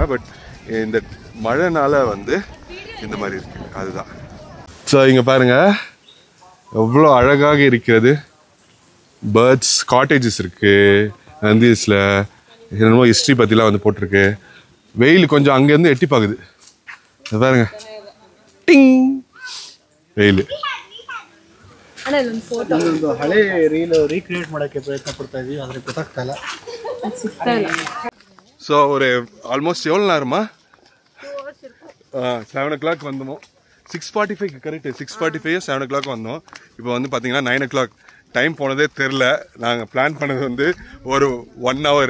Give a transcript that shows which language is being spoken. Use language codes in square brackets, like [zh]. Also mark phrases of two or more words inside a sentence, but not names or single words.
[ta] பட் இந்த மழைனால வந்து இந்த மாதிரி இருக்குது, அதுதான். ஸோ இங்கே பாருங்கள் எவ்வளோ அழகாக இருக்கிறது. [en] Birds, cottages [ta] இருக்குது நந்தி ஹில்ஸில். என்னமோ ஹிஸ்ட்ரி பற்றிலாம் வந்து போட்டிருக்கு. வெயில் கொஞ்சம் அங்கேருந்து எட்டி பார்க்குது பாருங்க. [kn] ಟಿಂಗ್ ರೈಲು. ಒಂದು ಹಳೆ [en] reel recreate [kn] ಮಾಡೋಕ್ಕೆ ಪ್ರಯತ್ನ ಪಡ್ತಾ ಇದೀವಿ, ಆದರೆ ಗೊತ್ತಾಗ್ತಾ ಇಲ್ಲ. [ta] ஸோ ஒரு ஆல்மோஸ்ட் எவ்வளோ நேரமா? 7 o'clock வந்தோம். 6:45 கரெக்டு, 6:45 7 o'clock வந்தோம். இப்போ வந்து பார்த்தீங்கன்னா 9 o'clock. டைம் போனதே தெரில. நாங்கள் பிளான் பண்ணது வந்து ஒரு 1 hour.